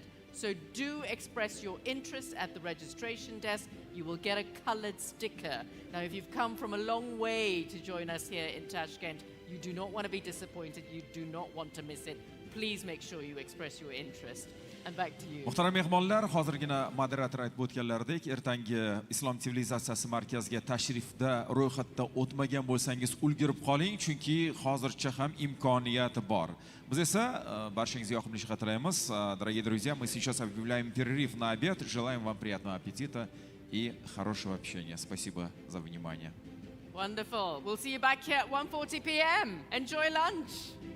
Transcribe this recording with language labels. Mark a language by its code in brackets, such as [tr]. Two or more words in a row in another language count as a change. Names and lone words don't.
[en] So do express your interest at the registration desk. You will get a colored sticker. Now, if you've come from a long way to join us here in Tashkent, you do not want to be disappointed. You do not want to miss it. Please make sure you express your interest. And back to you. [uz] Muhtaram mehmonlar, hozirgina moderator aytib o'tganlaridek, ertangi Islom sivilizatsiyasi markaziga tashrifda ro'yxatda o'tmagan bo'lsangiz ulgurib qoling, chunki hozircha ham imkoniyati bor. Biz esa barchangizga yoqimli ishlar tilaymiz. [ru] Дорогие друзья, мы сейчас объявляем перерыв на обед. Желаем вам приятного аппетита и хорошего общения. Спасибо за внимание. [en] Wonderful. We'll see you back here at 1:40 p.m. Enjoy lunch.